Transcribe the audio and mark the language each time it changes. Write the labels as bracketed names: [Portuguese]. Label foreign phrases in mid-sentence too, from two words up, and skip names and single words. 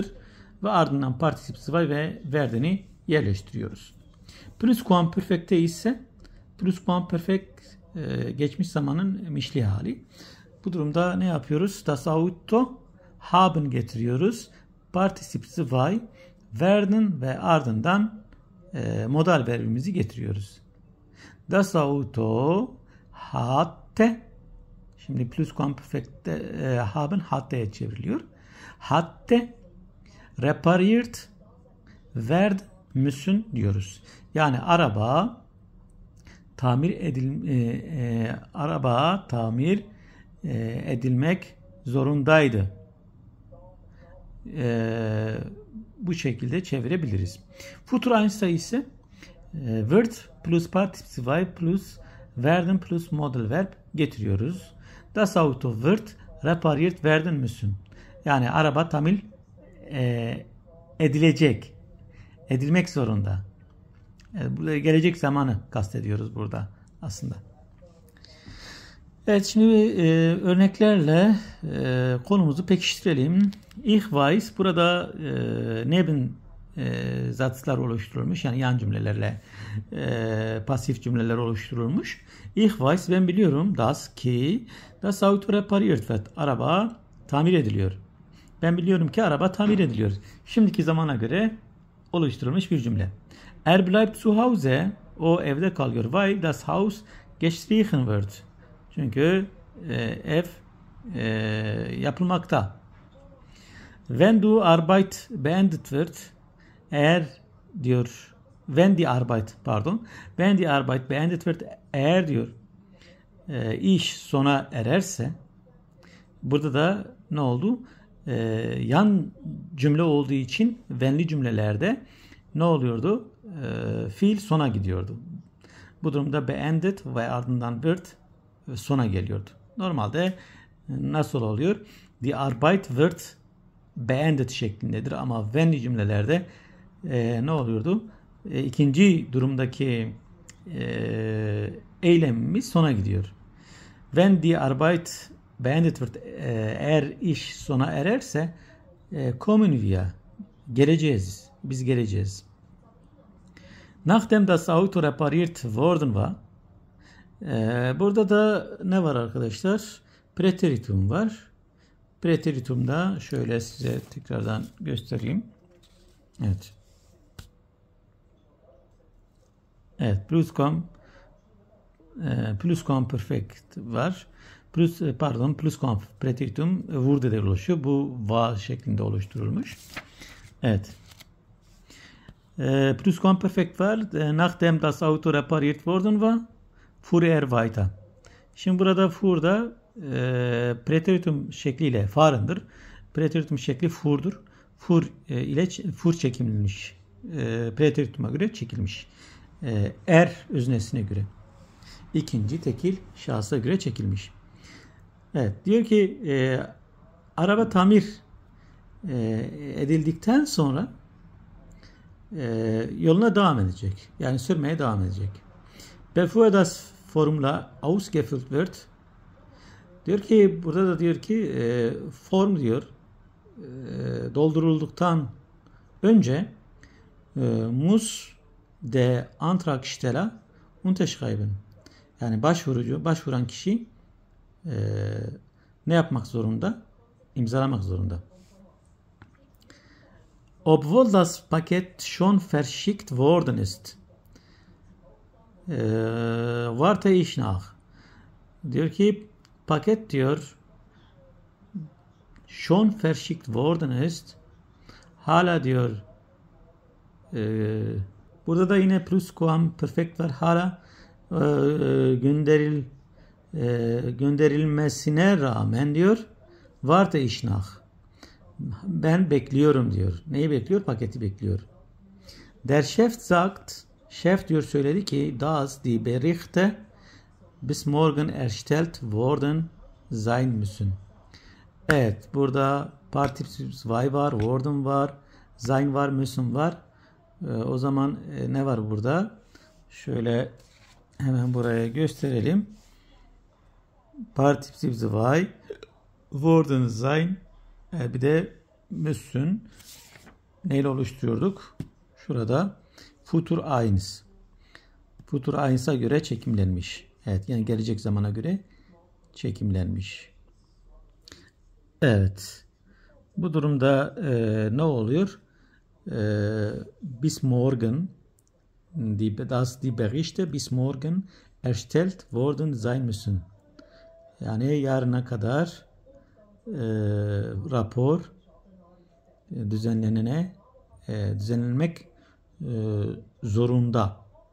[Turkish] Ve ardından particip 2 ve werden'i yerleştiriyoruz. Pluscuamperfect'te ise pluscuamperfect geçmiş zamanın mişli hali. Bu durumda ne yapıyoruz? [German] Das Auto haben getiriyoruz. [Turkish] Particip 2 werden ve ardından modal verbimizi getiriyoruz. [German] Das Auto hatte, [Turkish] şimdi pluscuamperfect'te haben hatte'ye çevriliyor. [German] Hatte repariert werden müssen diyoruz. [Turkish] Yani araba tamir edilmek zorundaydı. Bu şekilde çevirebiliriz. Futur Einsa ise wird plus Partizip 2 plus werden plus modal verb getiriyoruz. [German] Das Auto wird repariert werden müssen. [Turkish] Yani araba tamir edilecek. Edilmek zorunda. Burada gelecek zamanı kastediyoruz burada aslında. Evet, şimdi örneklerle konumuzu pekiştirelim. [German] Ich weiß, [Turkish] burada neben zatslar oluşturulmuş. Yani yan cümlelerle pasif cümleler oluşturulmuş. [German] Ich weiß, [Turkish] ben biliyorum. [German] Das ki das Auto repariert wird. [Turkish] Araba tamir ediliyor. Ben biliyorum ki araba tamir ediliyor. Şimdiki zamana göre oluşturulmuş bir cümle. [German] Er bleibt zu Hause. [Turkish] O evde kalıyor. [German] Weil das Haus gestrichen wird. [Turkish] Çünkü ev yapılmakta. [German] Wenn du Arbeit beendet wird, [Turkish] eğer diyor, [German] wenn die Arbeit beendet wird, [Turkish] eğer diyor iş sona ererse, burada da ne oldu? Yan cümle olduğu için when'li cümlelerde ne oluyordu? Fiil sona gidiyordu. Bu durumda beendet ve ardından wird sona geliyordu. Normalde nasıl oluyor? [German] Die Arbeit wird beendet [Turkish] şeklindedir ama when'li cümlelerde ne oluyordu? İkinci durumdaki eylemimiz sona gidiyor. [German] Wenn die Arbeit beendet wird, [Turkish] eğer iş sona ererse [German] kommen wir, [Turkish] geleceğiz. Biz geleceğiz. [German] Nachdem das Auto repariert worden war, [Turkish] burada da ne var arkadaşlar? Preteritum var. Preteritumda şöyle size tekrardan göstereyim. Evet. Evet, pluscuamperfect var. Pluscuampreteritum wurde oluşuyor. Bu var şeklinde oluşturulmuş. Evet. Pluscuamperfect var. [German] Nachdem das Auto repariert worden war, fuhr er weiter. [Turkish] Şimdi burada fuhr'da preteritum şekliyle fahrendir. Preteritum şekli furdur. Fur ile fur çekilmiş. Preterituma göre çekilmiş. Er öznesine göre. İkinci tekil şahsa göre çekilmiş. Evet, diyor ki araba tamir edildikten sonra yoluna devam edecek. Yani sürmeye devam edecek. [German] Bevor das Formula ausgefüllt wird, [Turkish] diyor ki burada da diyor ki form diyor doldurulduktan önce [German] muss der Antragsteller unterschreiben. [Turkish] Yani başvuran kişi ne yapmak zorunda? İmzalamak zorunda. [German] Obwohl das Paket schon verschickt worden ist, warte ich nach. [Turkish] Diyor ki paket diyor [German] schon verschickt worden ist, [Turkish] hala diyor burada da yine pluscuamperfekt var, hala gönderilmesine rağmen diyor [German] warte ich nach. [Turkish] Ben bekliyorum diyor. Neyi bekliyor? Paketi bekliyor. [German] Der Chef sagt, [Turkish] şef diyor söyledi ki [German] dass die Berichte bis morgen erstellt worden sein müssen. [Turkish] Evet, burada Partizip 2 var, worden var, sein var, müssen var. O zaman ne var burada? Şöyle hemen buraya gösterelim. Partizip 2, worden, sein, bir de müssen neyle oluşturuyorduk? Şurada futur eins. Futur eins'a göre çekimlenmiş. Evet, yani gelecek zamana göre çekimlenmiş. Evet. Bu durumda ne oluyor? [German] Bis morgen dass die Berichte bis morgen erstellt worden sein müssen. [Turkish] Yani yarına kadar rapor düzenlenmek zorunda.